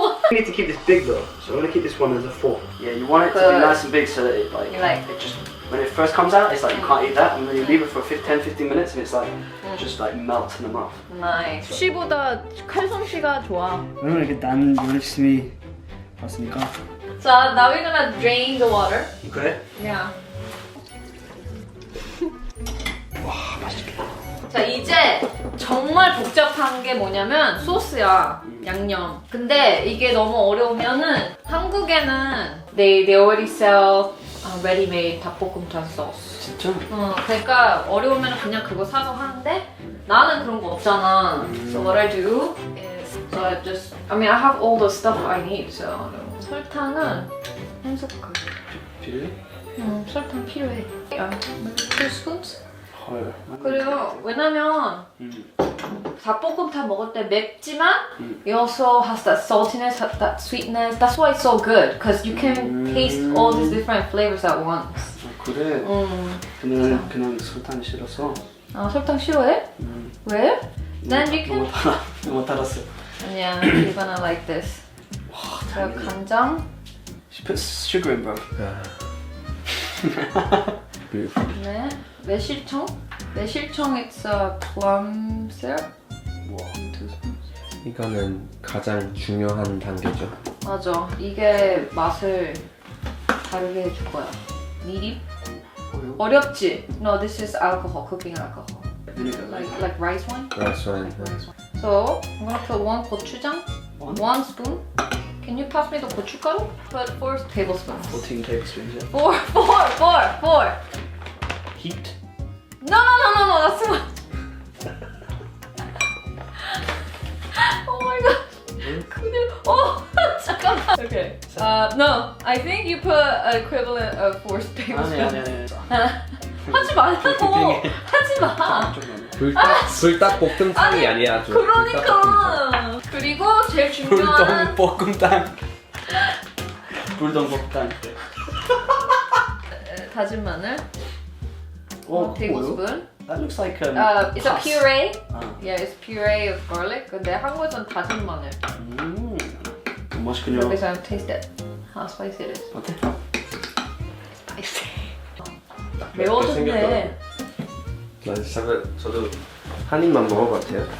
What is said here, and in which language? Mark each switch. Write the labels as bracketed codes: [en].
[en] We need to keep this big though, so I'm gonna keep this one as a 4. Yeah, you want it to be nice and big so that it like, You like- it just when it first comes out, it's like you can't eat that, and then you leave it for 10-15 minutes, and it's like just like melt in the mouth. Nice. [ko] 솜씨보다 칼솜씨가 좋아. 그러면 이렇게 난 열심히 봤으니까. [en] 자, now we're gonna drain the water. [ko] 그래? [en] Yeah. [ko] 와, 맛있겠다. 자, 이제 정말 복잡한 게 뭐냐면 소스야. 양념. 근데 이게 너무 어려우면은 한국에는 [en] they already sell ready-made 닭볶음탕 sauce. [ko] 진짜? 그러니까 어려우면 그냥 그거 사서 하는데 나는 그런 거 없잖아. [en] So what I do is so I have all the stuff I need. [ko] So 설탕은 한 숟갈. 필요해? 설탕 필요해. [en] 2 spoons? [ko] 헐. 그리고 왜냐면 닭볶음탕 먹을 때 맵지만 [en] it also has that saltiness, that sweetness. That's why it's so good because you can taste all these different flavors at once. [ko] 그래? 그냥 설탕 싫어서. 아 설탕 싫어해? 왜? [en] Then you can. [ko] 너무 달았어. 아니야, [en] you're gonna like this. [ko] 그리고 간장. [en] She puts sugar in, bro. Beautiful. [ko] 네. 매실청. [en] 매실청 it's a plum syrup. 와, 2 spoons. [ko] 이거는 가장 중요한 단계죠. 맞아. 이게 맛을 다르게 해줄 거야. 미림? 어렵지? [en] No, this is alcohol, cooking alcohol. Vinegar. Like rice wine? Rice wine. Like rice wine. So, I'm gonna put 1 고추장, 1 spoon. Can you pass me the 고춧가루? Put 4 tablespoons. 14 tablespoons, yeah. 4. Heat. No, that's too much. Oh my god. [ko] 큰일. 잠깐만. [en] Okay. No, I think you put an equivalent of 4 tablespoons. [ko] 아니. 하지 말라고. 하지 마. 불닭볶음탕이 아니야. 그러니까. 그리고 제일 중요한 불똥볶음탕. 불똥볶음탕. 다진 마늘. 오, [en] tablespoon. That looks like It's a puree. 아. Yeah, it's puree of garlic. [ko] 근데 한국에서는 다진 마늘. 맛있군요. [en] Because I taste it. How spicy it is. [ko] 어때? [en] Spicy. [ko] 매워졌네. 저도 한 입만 먹어봐도 돼요?